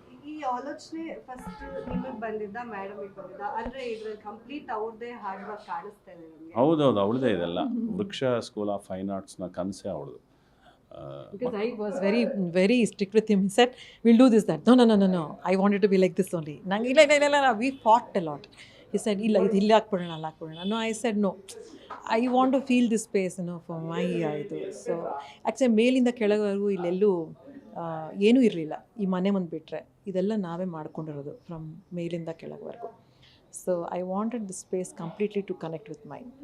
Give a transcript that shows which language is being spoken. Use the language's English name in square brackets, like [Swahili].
[Kannada] ಈ ಆಲೋಚನೆ ಫಸ್ಟ್ ನಿಮಗೆ ಬಂದಿದ್ದ, ಮೇಡಮಿಗೆ ಬಂದಿದ್ದ? ಅಂದರೆ ಇದ್ರಲ್ಲಿ ಕಂಪ್ಲೀಟ್ ಅವ್ರದ್ದೇ ಹಾರ್ಡ್ ವರ್ಕ್ ಕಾಣಿಸ್ತಾ ಇದೆ ನಮಗೆ. ಹೌದೌದು, ಅವಳದೇ ಇದೆಲ್ಲ. ವೃಕ್ಷ ಸ್ಕೂಲ್ ಆಫ್ ಫೈನ್ ಆರ್ಟ್ಸ್ನ ಕನಸೇ ಅವಳದು. [English] Because I was very strict with him. He said, we'll do this, that. No. I wanted to be like this only. ಇಲ್ಲ. We fought a lot. He said, [Kannada] ಇಲ್ಲಿ ಹಾಕ್ಬಿಡೋಣ, ಅಲ್ಲಿ ಹಾಕ್ಬಿಡೋಣ. [English] No, I said, no. I want to feel this space, for my ಇದು. [Kannada] So actually ಮೇಲಿಂದ ಕೆಳಗವರೆಗೂ ಇಲ್ಲೆಲ್ಲೂ ಏನೂ ಇರಲಿಲ್ಲ. ಈ ಮನೆ ಮುಂದೆ ಬಿಟ್ಟರೆ ಇದೆಲ್ಲ ನಾವೇ ಮಾಡ್ಕೊಂಡಿರೋದು ಫ್ರಮ್ ಮೇಲಿಂದ ಕೆಳಗವರೆಗೂ. [English] So I wanted the space completely to connect with my.